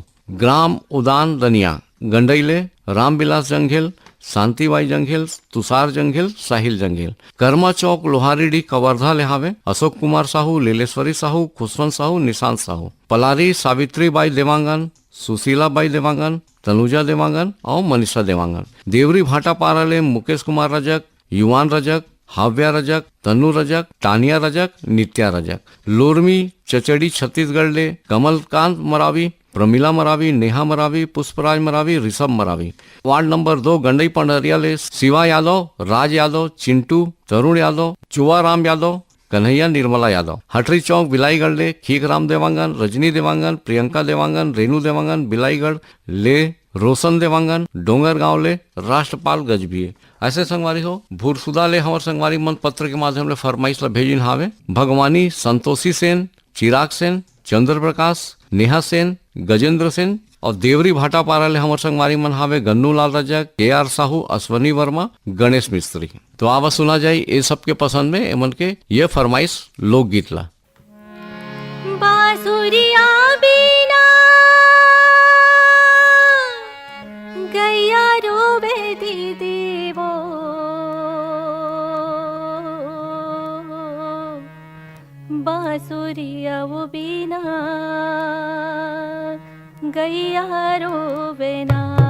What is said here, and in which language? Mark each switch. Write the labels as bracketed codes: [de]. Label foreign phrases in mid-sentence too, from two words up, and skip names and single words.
[hne] ग्राम उदान रनिया गंडईले रामविलास जंघेल, शांतिबाई जंघेल, तुषार जंघेल, साहिल जंघेल। कर्मा चौक लोहारीडी कवर्धा ले हावे अशोक कुमार साहू, लीलेश्वरी साहू, खुशवंत साहू, निशांत साहू। पलारी सावित्रीबाई देवांगन, सुशीलाबाई देवांगन, तनुजा देवांगन और मनीषा देवांगन। देवरी भाटा पाराले मुकेश कुमार रजक, युवान रजक, हाव्या रजक, तनु रजक, तानिया रजक, नित्या रजक। लोरमी चचड़ी छत्तीसगढ़ ले कमलकांत मरावी, प्रमिला मरावी, नेहा मरावी, पुष्पराज मरावी, ऋषभ मरावी। वार्ड नंबर 2 गंडई पंडरिया ले शिवा यादव, राज यादव, चिंटू, तरुण यादव, चुवाराम यादव, कन्हैया निर्मला यादव। हटरी चौक बिलाईगढ़ ले खीकराम देवांगन, रजनी देवांगन, प्रियंका देवांगन, रेणु देवांगन, बिलाईगढ़ ले रोशन देवांगन, डोंगर गांव ले राष्ट्रपाल गजबीए। ऐसे संगवारी हो भूरसुदा ले हमार संगवारी मन पत्र के माध्यम ले फरमाइश ला भेजिन हावे भगवानी संतोषी सेन, चिराग सेन, चंद्र प्रकाश, नेहा सेन, गजेंद्र सेन और देवरी भाटा पारा ले हमार संगवारी मन हावे गन्नू लाल रजक, KR साहू, अश्वनी वर्मा, गणेश मिस्त्री। तो आवा सुना जाए ये सबके पसंद में एमन के ये फरमाइश लोकगीत ला। बांसुरिया बिना गैया रोवे दीदी वो, बांसुरिया वो बिना गैया रोवे ना।